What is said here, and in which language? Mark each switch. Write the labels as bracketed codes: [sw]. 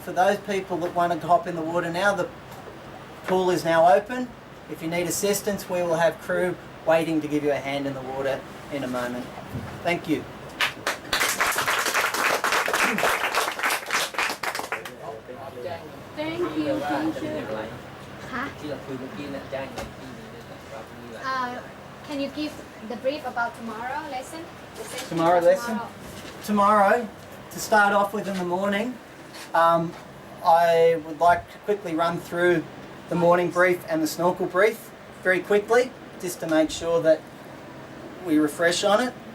[en] For those people that want to hop in the water now, the pool is now open. If you need assistance, we will have crew waiting to give you a hand in the water in a moment. Thank you. Thank you teacher ค่ะ [th] ที่เราคุยเมื่อกี้เนี่ยแจ้งในที่นี้ด้วยนะครับมีหลาย [en] Can you give the brief about tomorrow lesson? The session Tomorrow for lesson? Tomorrow, to start off with in the morning, I would like to quickly run through the morning brief and the snorkel brief very quickly, just to make sure that we refresh on it.